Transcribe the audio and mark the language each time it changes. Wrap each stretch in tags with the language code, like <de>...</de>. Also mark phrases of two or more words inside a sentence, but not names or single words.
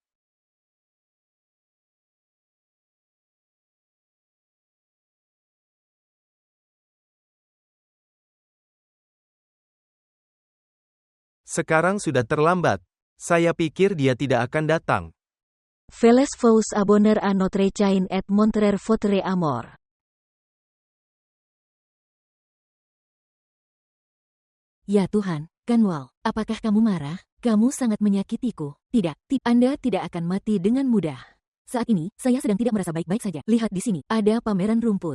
<id>Sekarang sudah terlambat. Saya pikir dia tidak akan datang.</id> <fr>Veles vous abonner à notre chaîne et montrer votre amour.</fr> <id>Ya Tuhan, Kanwal, apakah kamu marah? Kamu sangat menyakitiku. Tidak, Anda tidak akan mati dengan mudah. Saat ini, saya sedang tidak merasa baik-baik saja. Lihat di sini, ada pameran rumput.</id>